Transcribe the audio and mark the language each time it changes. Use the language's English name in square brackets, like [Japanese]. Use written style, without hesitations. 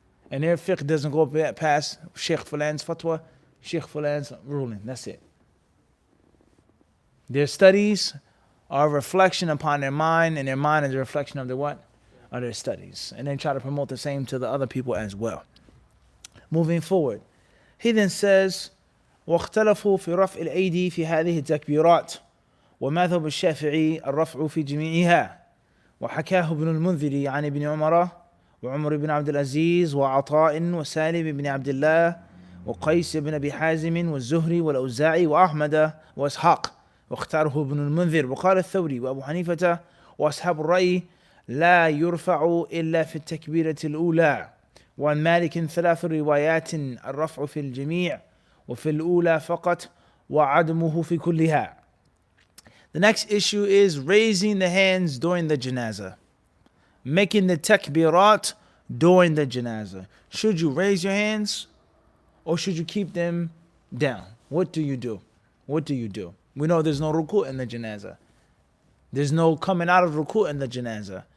[English] And their fiqh doesn't go past Sheikh Fulan's fatwa, Sheikh Fulan's ruling. That's it. Their studies are a reflection upon their mind, and their mind is a reflection of their what? Of their studies. And they try to promote the same to the other people as well. Moving forward. He then says, [Arabic] واختلفوا في رفع الأيدي في هذه التكبيرات ومذهب الشافعي الرفع في جميعها وحكاه ابن المنذر عن ابن عمر وعمر بن عبد العزيز وعطاء وسالم بن عبد الله وقيس بن أبي حازم والزهري والأوزاعي وأحمد وإسحاق واختاره ابن المنذر وقال الثوري وأبو حنيفة وأصحاب الرأي لا يرفع إلا في التكبيرة الأولى وعن مالك 3 روايات الرفع في الجميع وفي الأولى فقط وعدمه في كلها. [English] The next issue is raising the hands during the janazah. Making the takbirat during the janazah. Should you raise your hands or should you keep them down? What do you do? What do you do? We know there's no ruku' in the janazah. There's no coming out of ruku' in the janazah.